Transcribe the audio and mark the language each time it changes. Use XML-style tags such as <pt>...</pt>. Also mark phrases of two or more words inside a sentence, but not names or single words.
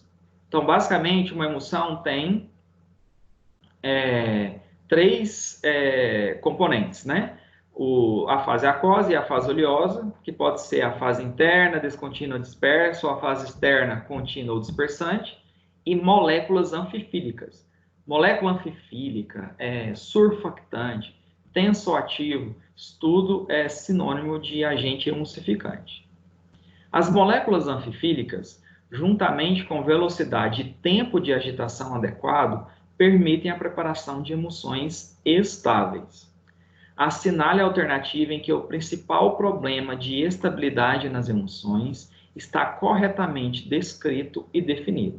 <pt>Então, basicamente, uma emulsão tem três componentes, né? A fase aquosa e a fase oleosa, que pode ser a fase interna, descontínua, dispersa, ou a fase externa, contínua ou dispersante, e moléculas anfifílicas. Molécula anfifílica, surfactante, tensoativo, isso tudo é sinônimo de agente emulsificante. As moléculas anfifílicas, juntamente com velocidade e tempo de agitação adequado, permitem a preparação de emulsões estáveis. Assinale a alternativa em que o principal problema de estabilidade nas emulsões está corretamente descrito e definido.</pt>